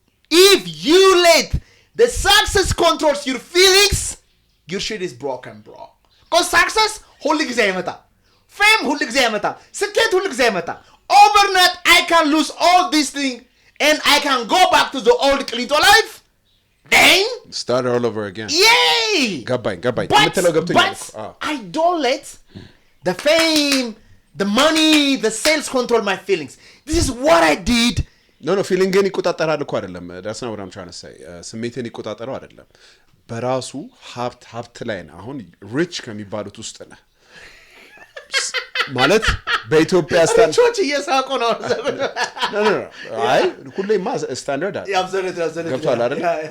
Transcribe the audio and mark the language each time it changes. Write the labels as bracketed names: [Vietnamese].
[English] If you let the success controls your feelings, your shit is broken, bro. [Amharic] Because success ሁሉ ጊዜ አይመጣም. Fame ሁሉ ጊዜ አይመጣም. ስኬት ሁሉ ጊዜ አይመጣም. [English] Overnight I can lose all these things and I can go back to the old Clito life. Then start all over again. Yay! [Amharic] ገባኝ [English] but I don't let the fame, the money, the sales control my feelings. This is what I did. No, [Amharic] ፊሊንግን ይቆጣጠራል እኮ አይደለም። [English] that's not what I'm trying to say. [Amharic] ስሜትን ይቆጣጠረው አይደለም። በራሱ ሀብት ላይ ነው። አሁን ሪች ከሚባሉት ውስጥ ነህ ማለት በኢትዮጵያ ስታንዳርድ እየሳቁ ነው። no አይ ሁሌማ ስታንዳርድ አለ። ገብቷል አይደል?